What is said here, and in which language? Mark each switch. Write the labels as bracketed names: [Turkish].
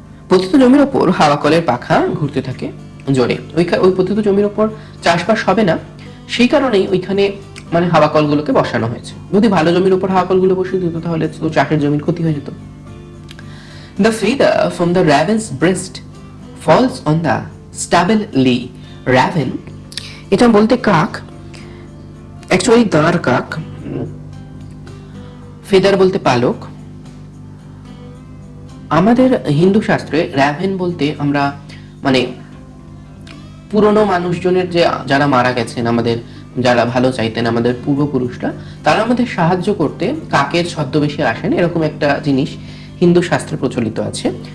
[Bangla] পতিত জমির ওপর হাওয়া কলের পাখা ঘুরতে থাকে জোরে। ওই পতিত জমির ওপর চাষবাস হবে না, সেই কারণেই ওইখানে মানে হাওয়া কলগুলোকে বসানো হয়েছে। যদি ভালো জমির উপর হাওয়া কলগুলো বসিয়ে দিত তাহলে তো চাষের জমির ক্ষতি হয়ে যেত। [English] The feather from the raven's breast falls on the stable lee. [Bangla] raven এটা বলতে কাক, অ্যাকচুয়ালি দাঁড় কাক। ফেদার বলতে পালক। আমাদের হিন্দু শাস্ত্রে র্যাভেন বলতে আমরা মানে পুরনো মানুষজনের যে যারা মারা গেছেন, আমাদের যারা ভালো চাইতেন, আমাদের পূর্বপুরুষরা, তারা আমাদের সাহায্য করতে কাকের ছদ্মবেশে আসেন, এরকম একটা জিনিস হিন্দু শাস্ত্রে প্রচলিত আছে।